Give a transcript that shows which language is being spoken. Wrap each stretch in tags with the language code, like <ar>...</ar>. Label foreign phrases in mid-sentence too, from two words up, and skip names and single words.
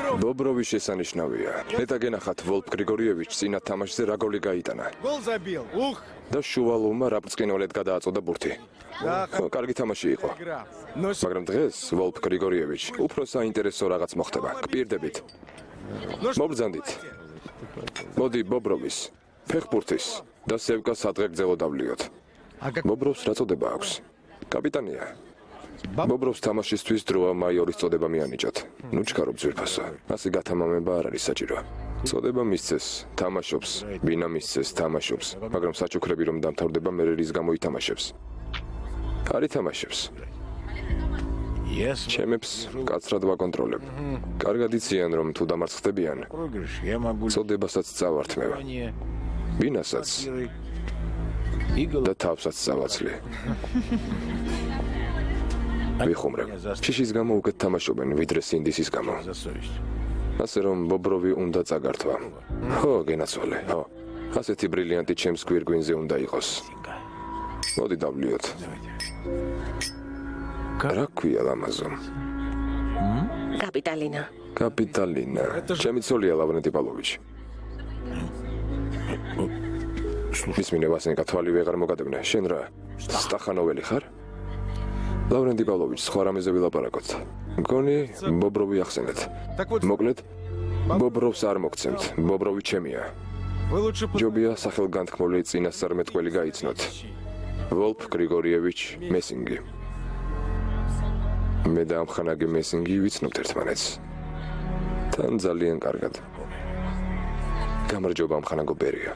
<ka>ბობროვის შესანიშნავია. ნეტა გენახათ ვოლფ გრიგორიევიჩს წინა თამაშზე რა გოლი გაიტანა</ka> <ru>Гол забил. Ух,</ru> <ka>და შუვალოვმა რაპრწყინვალედ გადააწოდა ბურთი.</ka> <ru>да,</ru> <ka>ხო, კარგი თამაში იყო.</ka> <ru>игра. Но</ru> <ka>მაგრამ დღეს ვოლფ გრიგორიევიჩ უფრო საინტერესო რაღაც მოხდება. გპირდებით. მობრძანდით. მოდი ბობროვის, ფეხბურთის და სევკას სადღეგრძელო დავლიოთ. ბობროვს რა წოდება აქვს? კაპიტანია. ბობროვს თამაშისთვის დროა მაიორის წოდება მიანიჭოთ. ნუ ჩქარო ძვირფასო. ასე გათამამება არ არის საჭირო. წოდება მისცეს, თამაშობს, ბინა მისცეს, თამაშობს, მაგრამ საჩუქრები რომ დამთავრდება, მე რის გამო ითამაშებს. არ ითამაშებს.</ka> <ru>Если</ru> <ka>ჩემებს კაცრად ვაკონტროლებ. კარგად იციან რომ თუ დამარცხდებიან,</ka> <ru>проигрыш, я могу</ru> <ka>წოდებასაც წავართმევ.</ka> <ru>не</ru> <ka>ბინასაც და თავსაც წავაცლი. ვიხუმრებ. შიშის გამო უკეთ თამაშობენ, ვიდრე სინდისის გამო.</ka> <ru>за совесть.</ru> <ka>ასე რომ ბობროვი უნდა წაგართვა. ხო, გენაცვალე, ხო. ასეთი ბრილიანტი ჩემს გვირგვინზე უნდა იყოს. მოდი დავლიოთ. რა ქვია ლამაზო? კაპიტალინა. კაპიტალინა. ჩემი ცოლია ლავრენტი პავლოვიჩი. მისმინე ვასენკა თვალი ვეღარ მოგადებნე. შენ რა? სტახანოველი ხარ? ლავრენტი პავლოვიჩი, სხვა რამეზე ვილაპარაკოთ. მგონი ბობროვი ახსენეთ.</ka> <ru>Так вот,</ru> <ka>მოკლედ, ბობროვს არ მოგცემთ. ბობროვი ჩემია.</ka> <ru>вы лучше</ru> <ka>ჯობია სახელგანთქმული წინასწარმეტყველი გაიცნოთ. ვოლფ გრიგორიევიჩ მესინგი. მე და ამხანაგი მესინგი ვიცნობთ ერთმანეთს. თან ძალიან კარგად. გამარჯობა ამხანაგო ბერია.</ka>